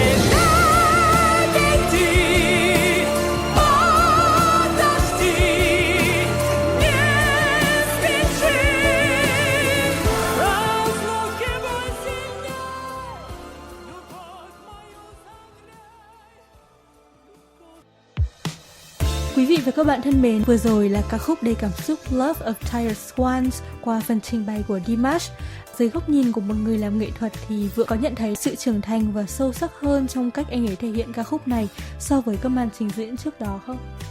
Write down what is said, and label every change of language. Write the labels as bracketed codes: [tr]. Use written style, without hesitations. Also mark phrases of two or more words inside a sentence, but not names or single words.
[ru] Подожди, не спеши, разлуки боль сильней, любовь мою [vi] Quý vị và các bạn thân mến, vừa rồi là ca khúc đầy cảm xúc Love of Tired Swans qua phần trình bày của Dimash. Dưới góc nhìn của một người làm nghệ thuật thì Vượng có nhận thấy sự trưởng thành và sâu sắc hơn trong cách anh ấy thể hiện ca khúc này so với các màn trình diễn trước đó không?